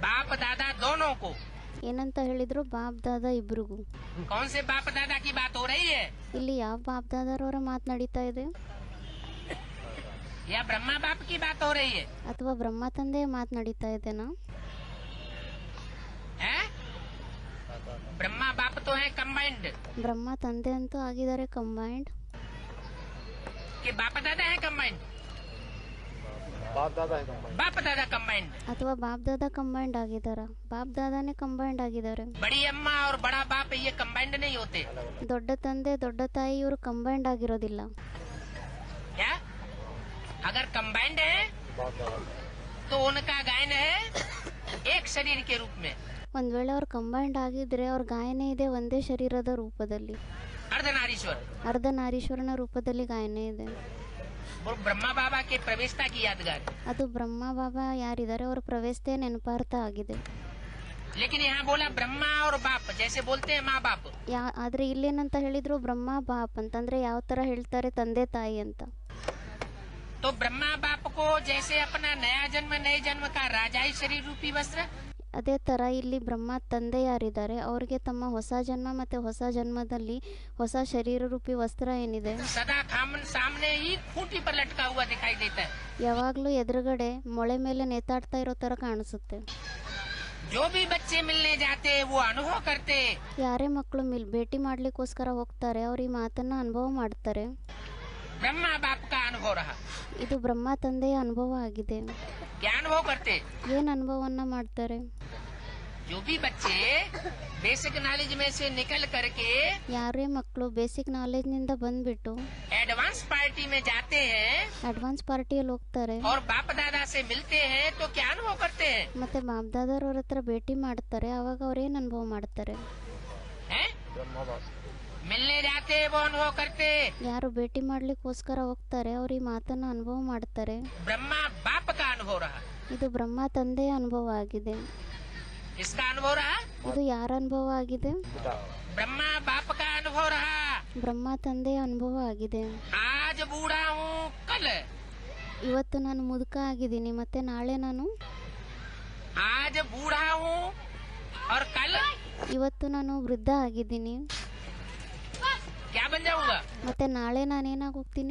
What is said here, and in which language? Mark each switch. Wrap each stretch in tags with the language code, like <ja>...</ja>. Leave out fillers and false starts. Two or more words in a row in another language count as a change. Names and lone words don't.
<hi>दादा दोनों को।</hi> <kn>ಏನಂತ ಹೇಳಿದ್ರು? ಬಾಪ್ ದಾದಾ ಇಬ್ರಿಗೂ.</kn> <hi>कौन से बाप दादा की बात हो रही है?</hi> <kn>ಇಲ್ಲಿ ಯಾವ ಬಾಪ್ ದಾದಾರವರ ಮಾತು ನಡೀತಾ ಇದೆ?</kn> <hi>या ब्रह्मा बाप की बात हो रही है?</hi> <kn>ಅಥವಾ ಬ್ರಹ್ಮ ತಂದೆಯ ಮಾತು ನಡೀತಾ ಇದೆನಾ?</kn> <hi>ब्रह्मा बाप तो है कंबाइंड।</hi> <kn>ಬ್ರಹ್ಮ ತಂದೆ ಅಂತೂ ಆಗಿದ್ದಾರೆ ಕಂಬೈಂಡ್.</kn> <hi>कि बाप दादा है कंबाइंड? बाप दादा कंबाइंड।</hi> <kn>ಅಥವಾ ಬಾಪ್ ದಾದಾ ಕಂಬೈಂಡ್ ಆಗಿದಾರ? ಬಾಪ್ ದಾದಾನೇ ಕಂಬೈಂಡ್ ಆಗಿದ್ದಾರೆ.</kn> <hi>बड़ी अम्मा और बड़ा बाप ये कंबाइंड नहीं होते।</hi> <kn>ದೊಡ್ಡ ತಂದೆ ದೊಡ್ಡ ತಾಯಿ ಇವರು ಕಂಬೈಂಡ್ ಆಗಿರೋದಿಲ್ಲ.</kn> <hi>क्या? अगर कंबाइंड है तो उनका गायन है एक शरीर के रूप में।</hi> <kn>ಒಂದ್ ವೇಳೆ ಅವ್ರು ಕಂಬೈಂಡ್ ಆಗಿದ್ರೆ ಅವ್ರ ಗಾಯನ ಇದೆ ಒಂದೇ ಶರೀರದ ರೂಪದಲ್ಲಿ,</kn> <hi>अर्धनारीश्वर।</hi> <kn>ಅರ್ಧನಾರೀಶ್ವರನ ರೂಪದಲ್ಲಿ ಗಾಯನ ಇದೆ.</kn> <hi>वो ब्रह्मा बाबा के प्रवेशता की यादगार।</hi> <kn>ಅದು ಬ್ರಹ್ಮ ಬಾಬಾ ಯಾರಿದ್ದಾರೆ ಅವರ ಪ್ರವೇಶತೆ ನೆನಪಾರ್ಥ ಆಗಿದೆ.</kn> <hi>लेकिन यहाँ बोला ब्रह्मा और बाप, जैसे बोलते हैं माँ बाप।</hi> <kn>ಆದ್ರೆ ಇಲ್ಲೇನಂತ ಹೇಳಿದ್ರು? ಬ್ರಹ್ಮ ಬಾಪ್ ಅಂತಂದ್ರೆ ಯಾವ ತರ ಹೇಳ್ತಾರೆ? ತಂದೆ ತಾಯಿ ಅಂತ.</kn> <hi>तो ब्रह्मा बाप को जैसे अपना नया जन्म नए जन्म का राजाई शरीर रूपी वस्त्र,</hi> <kn>ಅದೇ ತರ ಇಲ್ಲಿ ಬ್ರಹ್ಮ ತಂದೆ ಯಾರಿದ್ದಾರೆ ಅವ್ರಿಗೆ ತಮ್ಮ ಹೊಸ ಜನ್ಮ ಮತ್ತೆ ಹೊಸ ಜನ್ಮದಲ್ಲಿ ಹೊಸ ಶರೀರ ರೂಪಿ ವಸ್ತ್ರ ಏನಿದೆ</kn> <hi>सदा सामने ही खूंटी पर लटका हुआ दिखाई देता है।</hi> <kn>ಯಾವಾಗ್ಲೂ ಎದುರುಗಡೆ ಮೊಳೆ ಮೇಲೆ ನೇತಾಡ್ತಾ ಇರೋ ತರ ಕಾಣಿಸುತ್ತೆ.</kn> <hi>जो भी बच्चे मिलने जाते वो अनुभव करते।</hi> <kn>ಯಾರೇ ಮಕ್ಕಳು ಭೇಟಿ ಮಾಡ್ಲಿಕ್ಕೋಸ್ಕರ ಹೋಗ್ತಾರೆ ಅವ್ರ ಈ ಮಾತನ್ನ ಅನುಭವ ಮಾಡ್ತಾರೆ.</kn> <hi>ब्रह्मा बाप का अनुभव रहा।</hi> <kn>ಇದು ಬ್ರಹ್ಮ ತಂದೆಯ ಅನುಭವ ಆಗಿದೆ.</kn> <hi>क्या अनुभव करते?</hi> <kn>ಏನ್ ಅನುಭವವನ್ನ ಮಾಡ್ತಾರೆ?</kn> <hi>जो भी बच्चे</hi> <en>basic knowledge</en> <hi>में से निकल करके</hi> <kn>ಯಾರೇ ಮಕ್ಕಳು</kn> <en>basic knowledge</en> <kn>ನಿಂದ ಬಂದ್ಬಿಟ್ಟು</kn> <hi>एडवांस पार्टी में जाते हैं</hi> <kn>ಅಡ್ವಾನ್ಸ್ ಪಾರ್ಟಿಯಲ್ಲಿ ಹೋಗ್ತಾರೆ</kn> <hi>और बाप दादा से मिलते हैं तो क्या अनुभव करते हैं?</hi> <kn>ಮತ್ತೆ ಬಾಪ್ ದಾದಾರವ್ರ ಹತ್ರ ಭೇಟಿ ಮಾಡ್ತಾರೆ. ಅವಾಗ ಅವ್ರೇನ್ ಅನುಭವ ಮಾಡ್ತಾರೆ?</kn> <hi>हैं? मिलने जाते वो अनुभव करते।</hi> <kn>ಯಾರು ಭೇಟಿ ಮಾಡ್ಲಿಕ್ಕೋಸ್ಕರ ಹೋಗ್ತಾರೆ ಅವ್ರ ಈ ಮಾತನ್ನ ಅನುಭವ ಮಾಡ್ತಾರೆ.</kn> <hi>ब्रह्मा बाप का अनुभव रहा।</hi> <kn>ಇದು ಬ್ರಹ್ಮ ತಂದೆಯ ಅನುಭವ ಆಗಿದೆ.</kn> <hi>इसका अनुभव रहा?</hi> <kn>ಇದು ಯಾರ ಅನುಭವ ಆಗಿದೆ?</kn> <hi>ब्रह्मा बाप का अनुभव रहा।</hi> <kn>ಬ್ರಹ್ಮ ತಂದೆಯ ಅನುಭವ ಆಗಿದೆ.</kn> <hi>आज बूढ़ा हूँ कल,</hi> <kn>ಇವತ್ತು ನಾನು ಮುದುಕ ಆಗಿದ್ದೀನಿ ಮತ್ತೆ ನಾಳೆ ನಾನು</kn> <hi>आज बूढ़ा हूँ और कल</hi> <kn>ಇವತ್ತು ನಾನು ವೃದ್ಧ ಆಗಿದ್ದೀನಿ</kn> <hi>क्या बन जाऊंगा?</hi> <kn>ಮತ್ತೆ ನಾಳೆ ನಾನೇನಾಗಿ ಹೋಗ್ತೀನಿ?</kn>